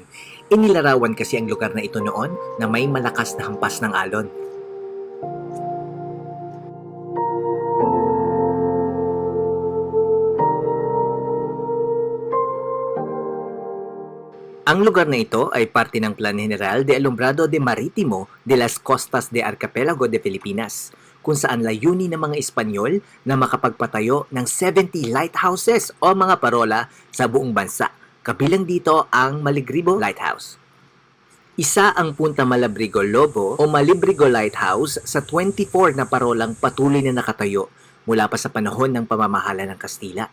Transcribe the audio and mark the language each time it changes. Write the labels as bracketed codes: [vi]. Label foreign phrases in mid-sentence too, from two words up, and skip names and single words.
[tl] Inilarawan kasi ang lugar na ito noon na may malakas na hampas ng alon. Ang lugar na ito ay parte ng Plan General de Alumbrado de Marítimo de las Costas de Archipelago de Filipinas, kung saan layunin ng mga Espanyol na makapagpatayo ng 70 lighthouses o mga parola sa buong bansa. Kabilang dito ang Malagribo Lighthouse. Isa ang Punta Malabrigo Lobo o Malibrigo Lighthouse sa 24 na parolang patuloy na nakatayo mula pa sa panahon ng pamamahala ng Kastila.